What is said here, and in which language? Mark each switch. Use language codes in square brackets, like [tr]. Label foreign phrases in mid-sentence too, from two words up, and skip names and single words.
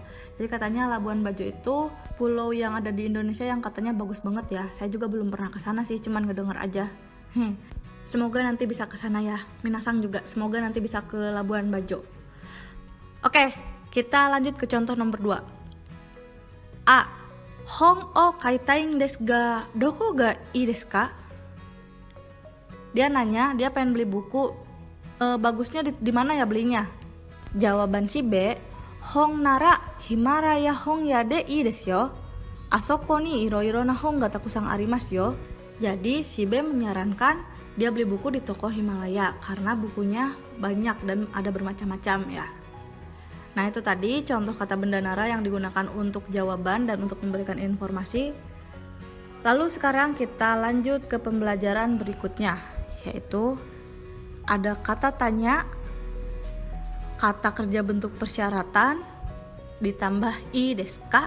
[id] Jadi katanya Labuan Bajo itu pulau yang ada di Indonesia yang katanya bagus banget ya. Saya juga belum pernah ke sana sih, cuman ngedenger aja. Semoga nanti bisa ke sana ya. Minasang juga semoga nanti bisa ke Labuan Bajo. Oke, kita lanjut ke contoh nomor 2. [ja] A. 本を買いたいんですがどこがいいですか? [id] Dia nanya, dia pengen beli buku. Bagusnya di mana ya belinya? Jawaban si B, [ja] 本ならヒマラヤ本屋でいいですよ. あそこにいろいろな本がたくさんありますよ. [id] Jadi si B menyarankan dia beli buku di toko Himalaya karena bukunya banyak dan ada bermacam-macam ya. Nah itu tadi contoh kata benda nara yang digunakan untuk jawaban dan untuk memberikan informasi. Lalu sekarang kita lanjut ke pembelajaran berikutnya, yaitu ada kata tanya, kata kerja bentuk persyaratan, ditambah [ja] いいですか.